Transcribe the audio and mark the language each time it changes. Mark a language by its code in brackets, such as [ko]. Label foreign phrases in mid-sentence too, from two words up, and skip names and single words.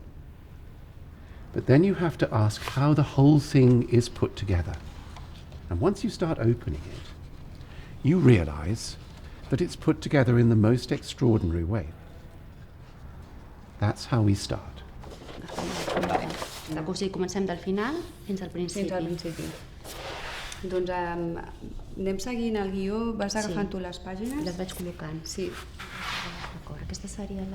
[en] But then you have to ask how the whole thing is put together. And once you start opening it, you realize that it's put together in the most extraordinary way. That's how we start. [ca] O sigui, comencem del final fins al principi. Fins al principi. Doncs anem seguint el guió, vas agafant tu les pàgines? Les vaig col·locant. Sí. D'acord, aquesta seria la